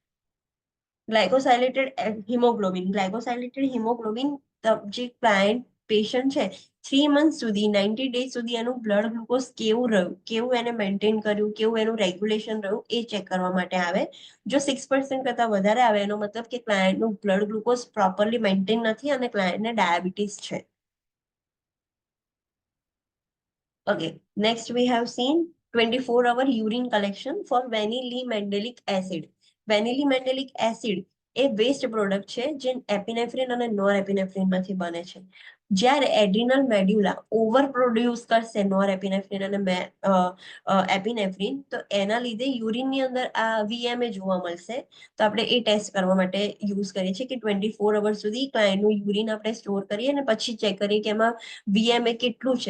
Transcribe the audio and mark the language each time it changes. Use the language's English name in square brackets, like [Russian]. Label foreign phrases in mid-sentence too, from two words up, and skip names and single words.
[English] glycosylated hemoglobin [Gujarati] જે [English] client patient [Gujarati] છે 3 મંથ સુધી 90 ડેઝ સુધી એનું [English] blood glucose [Gujarati] કેવું રહ્યું, કેવું એને મેન્ટેન કર્યું, કેવું એનું રેગ્યુલેશન રહ્યું એ ચેક કરવા માટે આવે. જો 6% કરતા વધારે આવે એનો મતલબ કે ક્લાયન્ટનું [English] blood glucose properly maintain [Gujarati] નથી અને ક્લાયન્ટને ડાયાબિટીસ છે. [English] Okay, next we have seen 24-hour urine collection for vanillin-mandelic acid. Vanillin-mandelic acid [Gujarati] એ [English] waste product [Gujarati] છે જે એપિનેફ્રિન અને નોરએપિનેફ્રિનમાંથી બને છે. જ્યારે [English] adrenal medulla over produce [Gujarati] કરશે નોરએપિનેફ્રિન અને એપિનેફ્રિન તો એના લીધે યુરિનની અંદર આ VMA જોવા મળશે. તો આપણે એ ટેસ્ટ કરવા માટે યુઝ કરીએ છીએ કે 24 અવર્સ સુધી ક્લાયન્ટનું યુરિન આપણે સ્ટોર કરીએ અને પછી ચેક કરીએ કે એમાં VMA કેટલું છે.